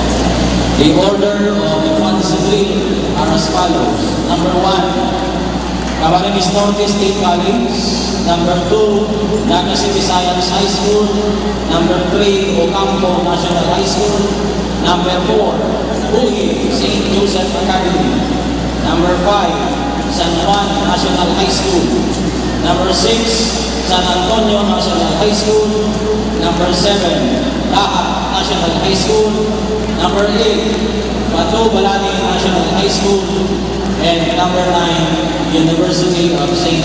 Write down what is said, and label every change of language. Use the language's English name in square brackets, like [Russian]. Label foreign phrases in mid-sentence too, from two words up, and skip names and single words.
[English] The order of the fantasy drill are as follows. Number 1, Camarines Norte State College. Number 2, Naga City Science High School. Number 3, Ocampo National High School. Number 4, Uhi St. Joseph Academy. Number 5, San Juan National High School. Number 6, San Antonio National High School. Number 7, Lahat National High School. Number 8, Bato Balani National High School. And number 9, University of St.